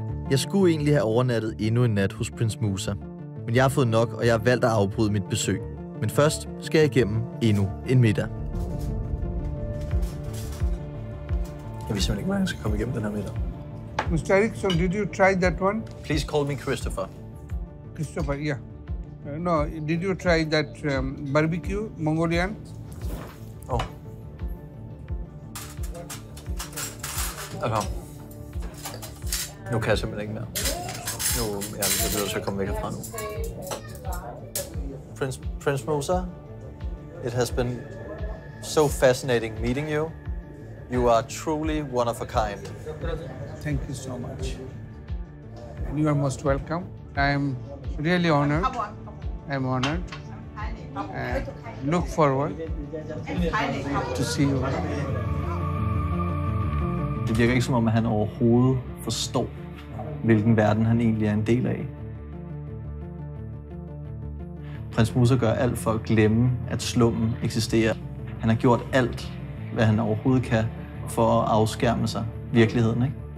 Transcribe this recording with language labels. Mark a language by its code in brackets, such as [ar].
[da] Jeg skulle egentlig have overnattet endnu en nat hos prins MUSA, men jeg har fået nok, og jeg har valgt at afbryde mit besøg. Men først skal jeg igennem endnu en middag. Jeg ved simpelthen ikke, hvordan jeg skal komme igennem den her middag. [en] Mr. Erickson, did you try that one? Please call me Christopher. Christopher, yeah. No, did you try that barbecue, Mongolian? Oh. [da] Altså, nu kan jeg simpelthen ikke mere. Nu jeg bliver nødt til at komme væk herfra nu. [en] Prince MUSA, it has been so fascinating meeting you. You are truly one of a kind. Thank you so much. And you are most welcome. I am really honored. I'm honored. and look forward to see you. [da] Det virker ikke som om, at han overhovedet forstår, hvilken verden han egentlig er en del af. Prins Musa gør alt for at glemme, at slummen eksisterer. Han har gjort alt, hvad han overhovedet kan, for at afskærme sig virkeligheden, ikke?